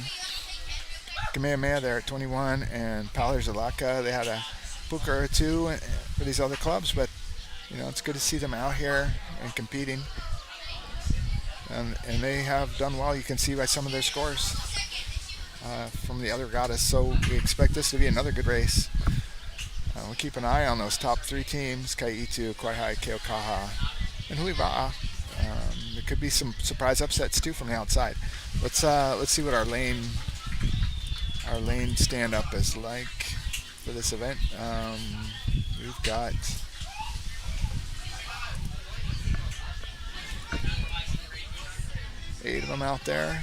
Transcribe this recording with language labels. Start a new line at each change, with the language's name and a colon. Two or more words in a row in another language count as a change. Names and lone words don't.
English: Kamehameha there at 21, and Paddlers of Laka, they had a puka or two for these other clubs, but you know, it's good to see them out here and competing. And they have done well. You can see by some of their scores from the other regattas. So we expect this to be another good race. We'll keep an eye on those top 3 teams: ʻEhitu, Kawaihae, Keaukaha, and Hui Waʻa. There could be some surprise upsets too from the outside. Let's see what our lane stand up is like for this event. We've got eight of them out there.